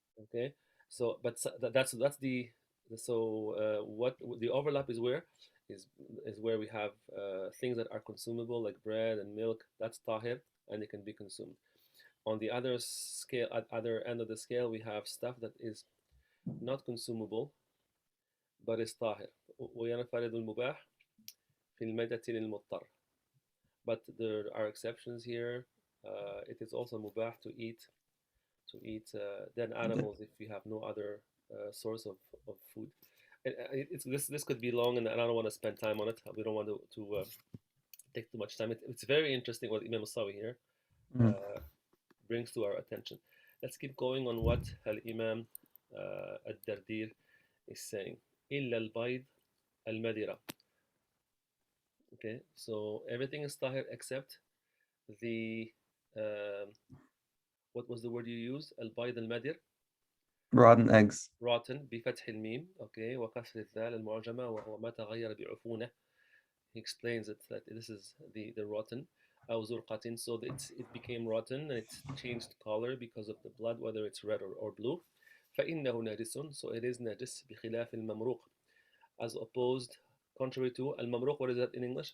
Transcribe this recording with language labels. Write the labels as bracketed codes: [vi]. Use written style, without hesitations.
[en] Okay, so but that's the so what the overlap is where is where we have things that are consumable like bread and milk. That's tahir, and it can be consumed. On the other scale, at other end of the scale, we have stuff that is not consumable but is طاهر. [ar] وينفرد المباح في الميتة للمضطر. [en] But there are exceptions here. It is also mubah to eat dead animals if you have no other source of food. And this could be long, and I don't want to spend time on it. We don't want to take too much time. It's very interesting what Imam Sawi here Mm-hmm. uh, brings to our attention. Let's keep going on what Al Imam Ad-Dardir is saying. [ar] إلا البيض المدرة. [en] Okay, so everything is tahir except the um, what was the word you used? [ar] البيض المدر, [en] Rotten eggs. [ar] rotten بفتح الميم. Okay, وكسر الذال المعجمة وهو ما تغير بعفونة. [en] He explains it that this is the rotten. [ar] أو زرقة, [en] so it became rotten and it changed color because of the blood, whether it's red or blue. [ar] فإنه نجس, [en] so it is najis [ar] بخلاف الممروق, [en] as opposed, contrary to الممروق. What is that in English?